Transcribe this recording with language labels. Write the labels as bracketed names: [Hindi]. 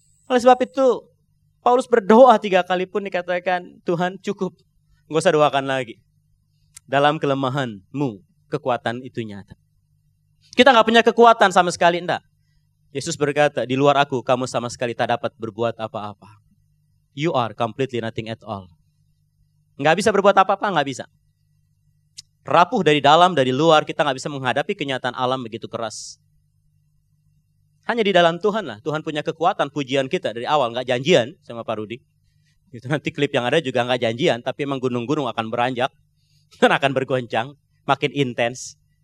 [Indonesian] Oleh sebab itu, Paulus berdoa 3 kali pun dikatakan, Tuhan cukup. Enggak usah doakan lagi. Dalam kelemahanmu, kekuatan itu nyata. Kita gak punya kekuatan sama sekali, enggak. Yesus berkata, di luar aku kamu sama sekali tak dapat berbuat apa-apa. [English] You are completely nothing at all. [Indonesian] Gak bisa berbuat apa-apa, gak bisa. Rapuh dari dalam, dari luar, kita gak bisa menghadapi kenyataan alam begitu keras. Hanya di dalam Tuhan lah, Tuhan punya kekuatan, pujian kita dari awal, gak janjian sama Pak Rudi. Itu nanti klip yang ada juga gak janjian, tapi emang gunung-gunung akan beranjak, dan akan bergoncang, makin intens.